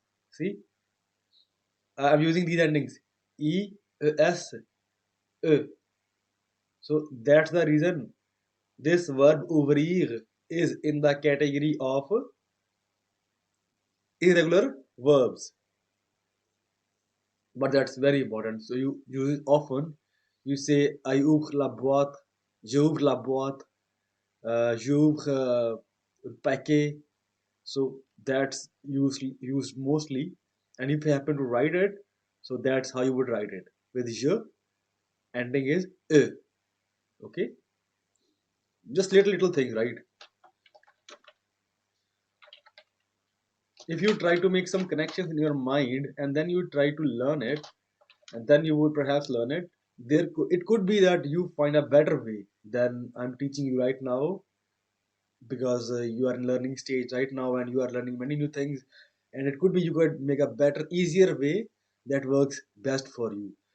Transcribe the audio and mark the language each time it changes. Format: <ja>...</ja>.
<en>See, I'm using these endings e, s, e. So that's the reason this verb ouvrir is in the category of irregular verbs. But that's very important. So you use it often. You say I</en> <fr>ouvre la boîte, j'ouvre la boîte, j'ouvre le paquet.</fr> <en>So that's used mostly. And if you happen to write it, so that's how you would write it. With je, ending is e. Okay, just little things, right? If you try to make some connections in your mind and then you try to learn it, and then you would perhaps learn it, it could be that you find a better way than I'm teaching you right now, because you are in learning stage right now and you are learning many new things, and it could be you could make a better, easier way that works best for you.</en>